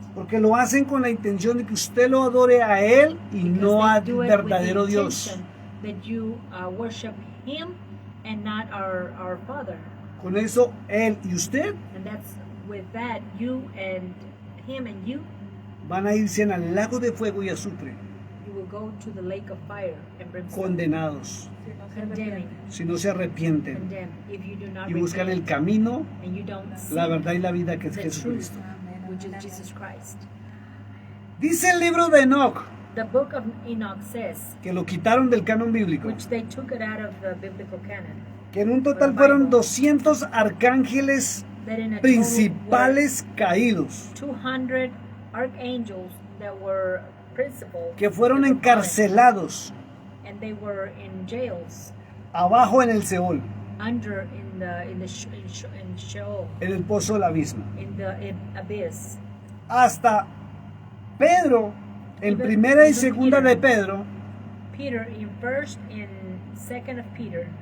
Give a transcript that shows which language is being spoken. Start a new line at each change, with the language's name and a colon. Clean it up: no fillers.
Spanish: Porque lo hacen con la intención de que usted lo adore a Él y
English: Because
Spanish: no
English: they
Spanish: al
English: do it with the
Spanish: verdadero Dios.
English: intention that you worship Him and not our Father.
Spanish: Con eso, Él y usted
English: And that's with that, you and him and you
Spanish: van a irse al lago de fuego y azufre,
English: will go to the lake of fire and brimstone,
Spanish: condenados,
English: condemning,
Spanish: si no se arrepienten
English: condemned, if you do not
Spanish: y buscan el
English: repent
Spanish: camino,
English: and you don't seek
Spanish: la verdad y la vida, que es
English: the truth,
Spanish: Jesucristo.
English: which is Jesus Christ.
Spanish: Dice el libro de Enoch,
English: The book of Enoch says,
Spanish: que lo quitaron del canon bíblico,
English: which they took it out of the biblical canon,
Spanish: que en un total fueron 200 arcángeles
English: that in a total
Spanish: principales caídos,
English: were 200 archangels that were principal,
Spanish: que fueron
English: that were
Spanish: encarcelados
English: and they were in jails
Spanish: abajo en el Seol,
English: under in Sheol,
Spanish: en el pozo del abismo.
English: in the abyss.
Spanish: Hasta Pedro, en primera y segunda de Pedro,
English: Peter in first and second of Peter,